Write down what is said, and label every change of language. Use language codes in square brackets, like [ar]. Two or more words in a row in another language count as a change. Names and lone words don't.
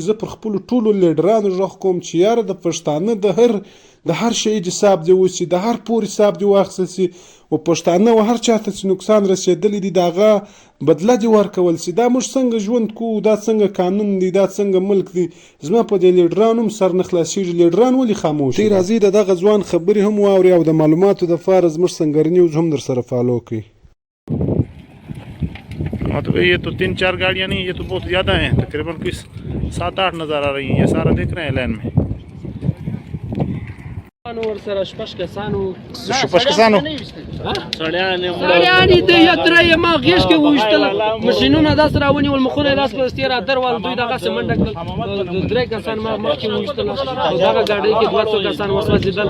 [ps] زه پر خپلو ټولو لیډرانو غږ کوم چې یاره د پښتانه د هر شهید حساب دی وسي، د هر پور حساب دی واخیستل سي، و پښتانه و هر چاته چې نقصان رسېدلی دی د هغه بدله دې ورکول سي. دا موږ څنګه ژوند کوو؟ دا څنګه قانون دی؟ دا څنګه ملک دی؟ زما په دې لیډرانو هم سر نه خلاصېږي. لیډران ولې خاموش دي؟ راځئ د دغه ځوان خبرې هم واورئ او د معلوماتو دپاره زموږ سنګر نیوز هم در سره فالو کړئ. [hi] मतलब ये तो 3-4 गाड़ियाँ नहीं, ये तो बहुत ज़्यादा हैं, तकरीबन कोई 7-8 नज़र आ रही हैं। ये सारा देख रहे हैं लाइन में। [ps] شپږ کسانو سړیانې د یتره یې ما غېږ کې وویشتل، ماشینونه داسې راونیول، مخونه یې داسې په دستې را درول، دوی دغسې منډه کړل. 3 کسان ما مخکې وویشتل او دغه ګاډۍ کې 200 کسان وسوځېدل.